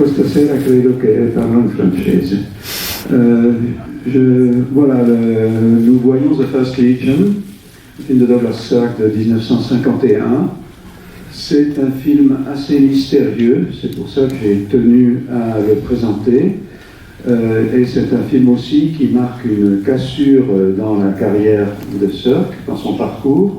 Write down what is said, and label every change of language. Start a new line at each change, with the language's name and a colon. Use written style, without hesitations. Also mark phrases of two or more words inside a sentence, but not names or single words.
Italian: stasera credo che parlo in francese.
French: Voilà, nous voyons The First Legion, film de Douglas Sirk de 1951. C'est un film assez mystérieux, c'est pour ça que j'ai tenu à le présenter. Et c'est un film aussi qui marque une cassure dans la carrière de Sirk, dans son parcours.